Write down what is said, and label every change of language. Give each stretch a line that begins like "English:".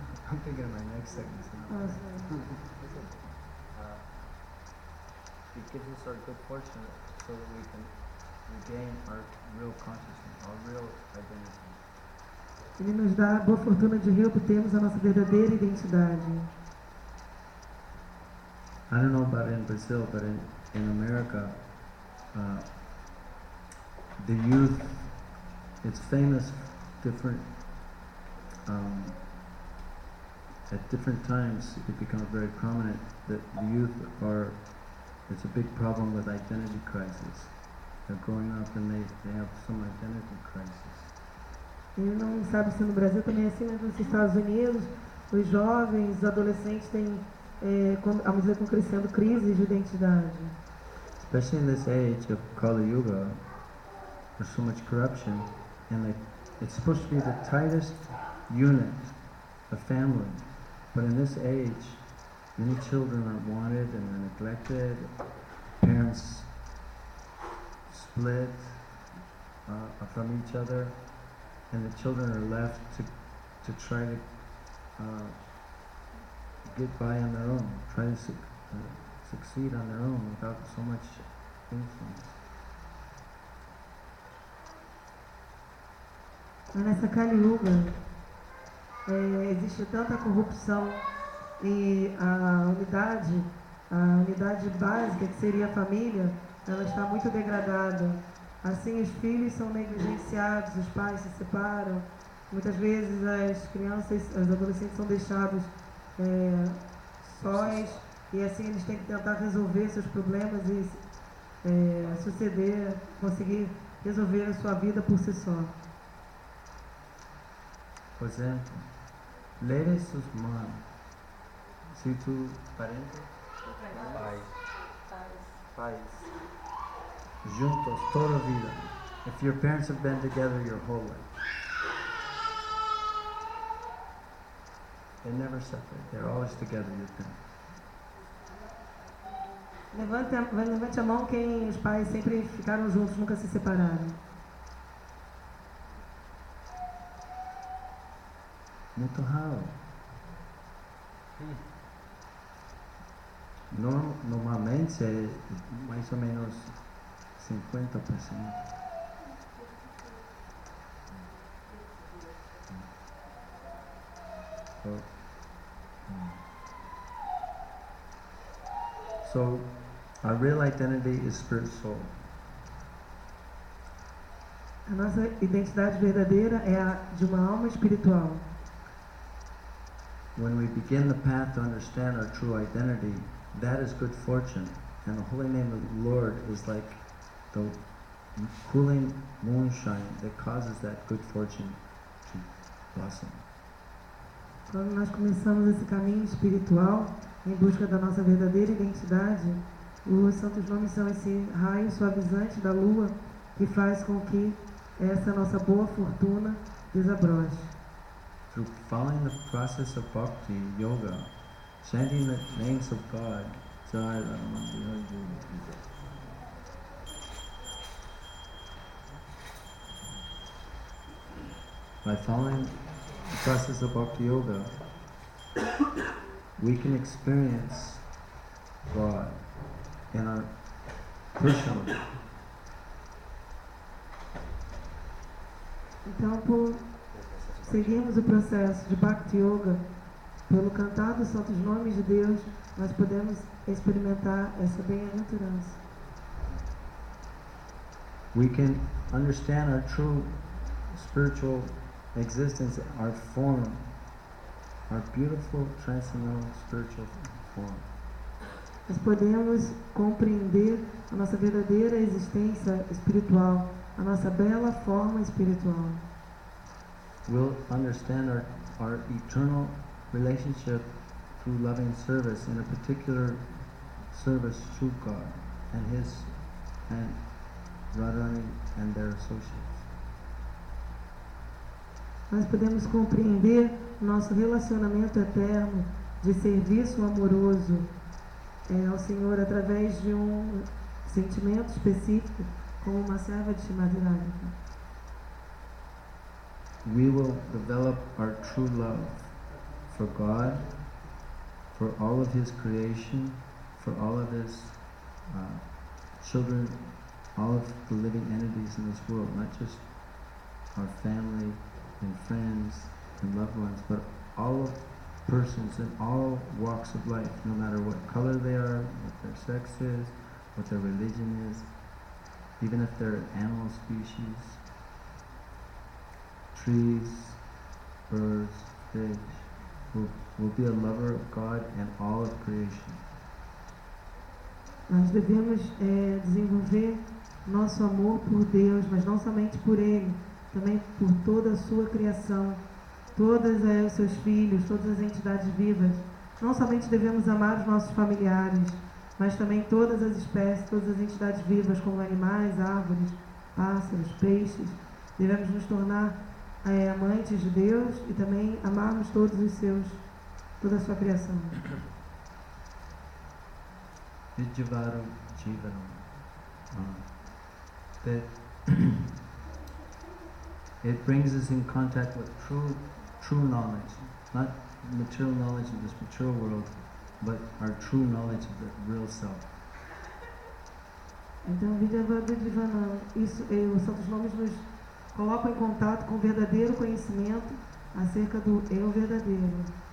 English: I'm thinking of my next sentence now. Oh, sorry. It gives us our good fortune so that we can regain our real consciousness, our real identity.
Portuguese: Ele nos dá a boa fortuna de reobtermos a nossa verdadeira identidade.
English: I don't know about in Brazil, but in America, the youth, it's famous, different, at different times it becomes very prominent that the youth it's a big problem with identity crisis. They're growing up and they have some identity crisis.
Portuguese: Eu não sabe se no Brasil também é assim, mas nos Estados Unidos, os jovens, os adolescentes têm, à medida que vão crescendo, crises de identidade.
English: Especially in this age of Kali Yuga, there's so much corruption, and it's supposed to be the tightest unit, the family. But in this age, many children are wanted and are neglected. Parents split from each other, and the children are left to try to get by on their own, try to succeed on their own without so much influence.
Portuguese: Mas nessa Kali Yuga, existe tanta corrupção e a unidade básica, que seria a família, ela está muito degradada. Assim, os filhos são negligenciados, os pais se separam. Muitas vezes as crianças, os adolescentes são deixados sós, e assim eles têm que tentar resolver seus problemas e suceder, conseguir resolver a sua vida por si só. Por exemplo,
Spanish: leve sus manos.
Portuguese: Se tu parente, pais, juntos toda a vida.
English: If your parents have been together your whole life, they never separate. They're always together, your parents.
Portuguese: Levante a mão quem os pais sempre ficaram juntos, nunca se separaram. Muito raro. Normalmente é mais ou menos 50%.
English: So, our real identity is spirit soul.
Portuguese: A nossa identidade verdadeira é a de uma alma espiritual.
English: When we begin the path to understand our true identity, that is good fortune. And the holy name of the Lord is like the cooling moonshine that causes that good fortune to blossom.
Portuguese: Quando nós começamos esse caminho espiritual, em busca da nossa verdadeira identidade, os santos nomes são esse raio suavizante da lua que faz com que essa nossa boa fortuna desabroche.
English: Through following the process of bhakti yoga, chanting the names of God, Jai Ram, by following the process of bhakti yoga, we can experience God in our personal.
Portuguese: Então, por seguirmos o processo de Bhakti Yoga, Pelo cantar dos santos nomes de Deus, nós podemos experimentar essa bem-aventurança.
English: We can understand our true spiritual existence, our form, our beautiful transcendental spiritual form.
Portuguese: Nós podemos compreender a nossa verdadeira existência espiritual, a nossa bela forma espiritual.
English: We'll understand our eternal relationship through loving service, in a particular service to God and Radharani and their associates.
Portuguese: Nós podemos compreender nosso relacionamento eterno de serviço amoroso ao Senhor através de um sentimento específico, como uma serva de Srimati Radhika.
English: We will develop our true love for God, for all of His creation, for all of His children, all of the living entities in this world, not just our family and friends and loved ones, but all of persons in all walks of life, no matter what color they are, what their sex is, what their religion is, even if they're an animal species, trees, birds, fish. Will be a lover of God and all of creation.
Portuguese: Nós devemos desenvolver nosso amor por Deus, mas não somente por Ele, também por toda a sua criação, todos os seus filhos, todas as entidades vivas. Não somente devemos amar os nossos familiares, mas também todas as espécies, todas as entidades vivas, como animais, árvores, pássaros, peixes. Devemos nos tornar amantes de Deus e também amarmos toda a sua criação.
Sanskrit: Vijjavaru Jivanam.
English: That it brings us in contact with true knowledge, not material knowledge of this material world, but our true knowledge of the real self.
Portuguese: Então, Vijjavaru Jivanam, os santos nomes nos colocam em contato com o verdadeiro conhecimento acerca do eu verdadeiro.